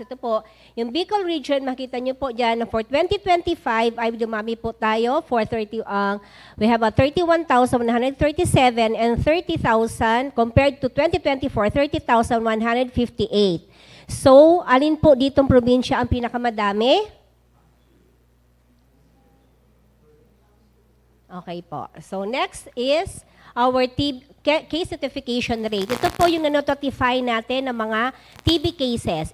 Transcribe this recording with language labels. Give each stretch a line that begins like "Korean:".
Filipino: Ito po, yung Bicol region, makita nyo po dyan, for 2025, ay dumami po tayo
English: for we have a 31,137 and 30,000 compared to 2024,
Filipino: 30,158. So, alin po ditong probinsya ang pinakamadami? Okay po.
English: So, next is our case notification rate.
Filipino: Ito po yung na-notify natin ng mga TB cases.